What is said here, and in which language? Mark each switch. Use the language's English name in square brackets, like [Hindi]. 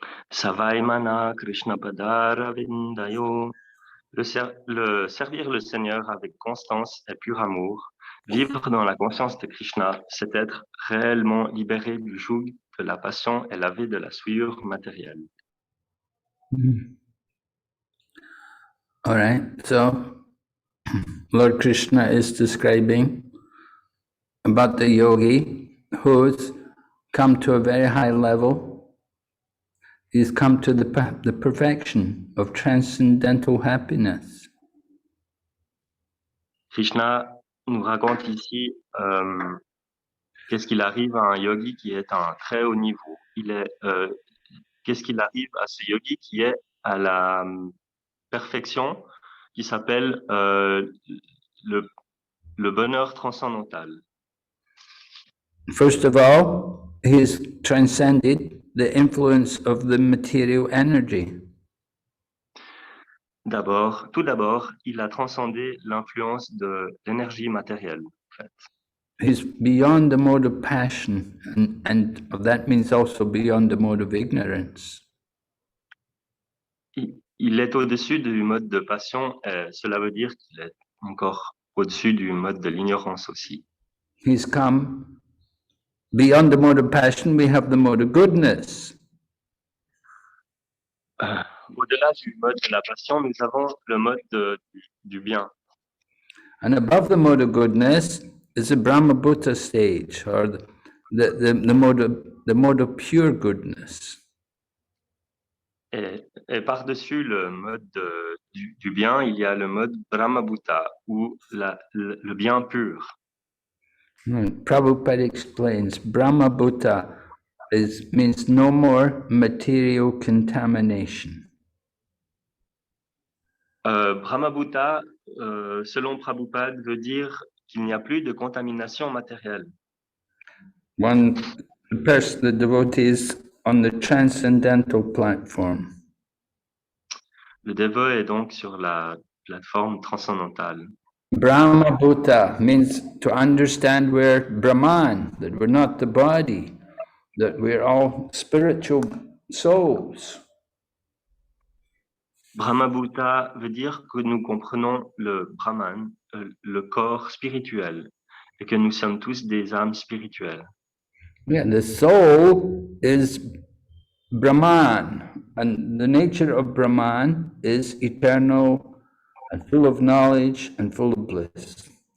[Sanskrit] Savaimana Krishna Padara Vindayo. [French] Servir le Seigneur avec constance et pur amour, vivre dans la conscience de Krishna, c'est être réellement libéré du joug de la passion et lavé de la souillure matérielle. [English] All right, so Lord Krishna is describing about the yogi who's come to a very high level. He's come to the perfection of transcendental happiness. [French] Krishna nous raconte ici qu'est-ce qu'il arrive à un yogi qui est à un très haut niveau. Qu'est-ce qu'il arrive à ce yogi qui est à la perfection qui s'appelle le bonheur transcendantal. [English] First of all, he's transcended the influence of the material energy. [French] Tout d'abord, il a transcendé l'influence de l'énergie matérielle. En fait. [English] He's beyond the mode of passion, and that means also beyond the mode of ignorance. [French] Il est au-dessus du mode de passion, et cela veut dire qu'il est encore au-dessus du mode de l'ignorance aussi. [English] He's come beyond the mode of passion, we have the mode of goodness. [French] Au-delà du mode de la passion, nous avons le mode du bien. [English] And above the mode of goodness is the Brahma bhuta stage, or the mode of pure goodness. [French] Et par-dessus le mode du bien, il y a le mode Brahma bhuta, ou le bien pur. [English] Prabhupada explains Brahma bhuta means no more material contamination. [French] Brahma bhuta, selon Prabhupada, veut dire qu'il n'y a plus de contamination matérielle. [English] The devotees on the transcendental platform. [French] Le dévot est donc sur la plateforme transcendantale. [English] Brahma bhuta means to understand we're Brahman, that we're not the body, that we're all spiritual souls. [French] Brahma bhuta veut dire que nous comprenons le Brahman, le corps spirituel, et que nous sommes tous des âmes spirituelles. [English] Yeah, the soul is Brahman, and the nature of Brahman is eternal and full of knowledge and full of bliss.